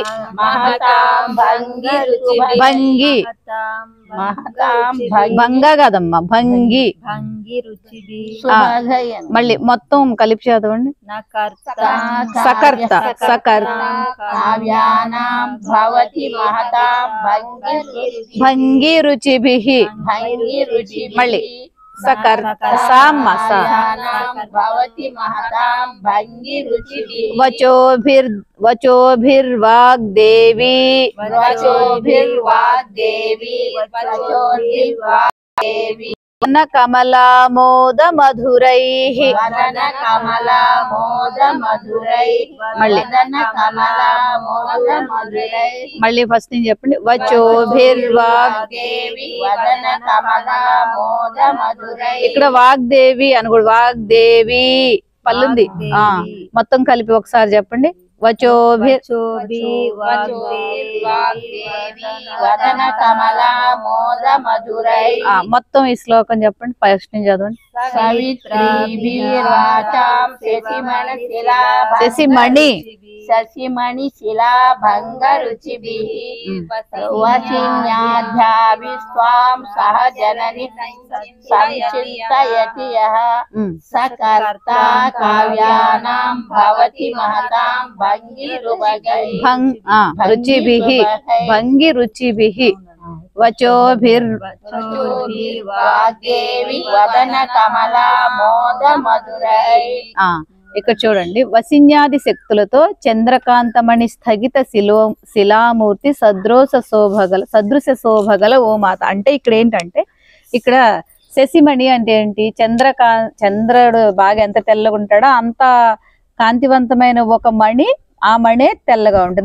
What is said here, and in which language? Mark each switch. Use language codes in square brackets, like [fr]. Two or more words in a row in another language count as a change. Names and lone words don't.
[te] భంగి భంగ కదమ్మా భంగి మళ్ళీ మొత్తం కలిపి చదవండి సకర్త భంగిరుచిభిః మళ్ళీ [sa] भवति महतां भंगी रुचिभिः वचोभिर्वाग्देवी वचोभिर्वाग्देवी वदन कमलामोद मधुरैः वदन कमलामोद मधुरैः वदन कमलामोद मधुरैः [te] मళ్ళీ ఫస్ట్ నుంచి చెప్పండి వచోభిర్వాగ్దేవి [sa] वदन कमलामोद मधुरैः [te] ఇక్కడ వాగ్దేవి అని కూడా వాగ్దేవి పల్లుంది మొత్తం కలిపి ఒకసారి చెప్పండి [sa] वदन कमलामोद मधुरैः [te] మొత్తం ఈ శ్లోకం చెప్పండి ఫస్ట్ నుంచి చదవండి [sa] सवित्रीभिर्वाचां శశిమణి शशिमणि शिला भंग रुचिभिः वशिन्याध्याभिस्त्वां सह जननि संचिन्तयति यः स कर्ता काव्यानां भवति महतां रुचिभिः भंगी रुचिभिः वचोभिर्वाग्देवी वदन कमलामोद मधुरैः [te] ఇక్కడ చూడండి వసిన్యాది శక్తులతో చంద్రకాంతమణి స్థగిత శిలామూర్తి సదృశ శోభగల ఓ మాత. అంటే ఇక్కడ ఏంటంటే ఇక్కడ శశిమణి అంటే ఏంటి, చంద్రుడు బాగా ఎంత తెల్లగా ఉంటాడో అంత కాంతివంతమైన ఒక మణి, ఆ మణే తెల్లగా ఉంటుంది.